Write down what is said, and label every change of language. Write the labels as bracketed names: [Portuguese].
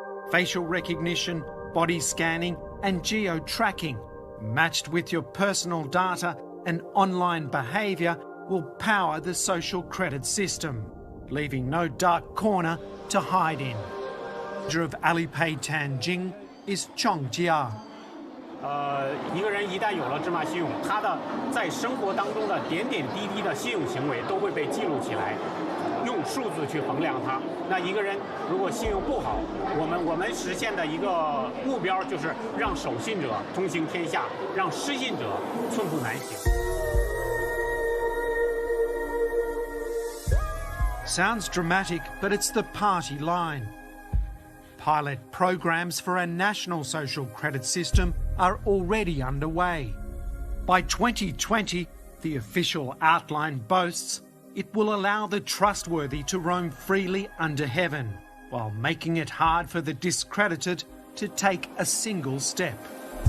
[English] Facial recognition, body scanning and geo-tracking, matched with your personal data and online behaviour, will power the social credit system, leaving no dark corner to hide in. The manager of Alipay Tianjin is Chong Jia. [Chinese] 一个人一旦有了芝麻信用，他的在生活当中的点点滴滴的信用行为都会被记录起来，用用数字去衡量它。那一个人如果信用不好，我们实现的一个目标就是让守信者通行天下，让失信者寸步难行。 [English] Sounds dramatic, but it's the party line. Pilot programs for a national social credit system are already underway. By 2020, the official outline boasts it will allow the trustworthy to roam freely under heaven, while making it hard for the discredited to take a single step.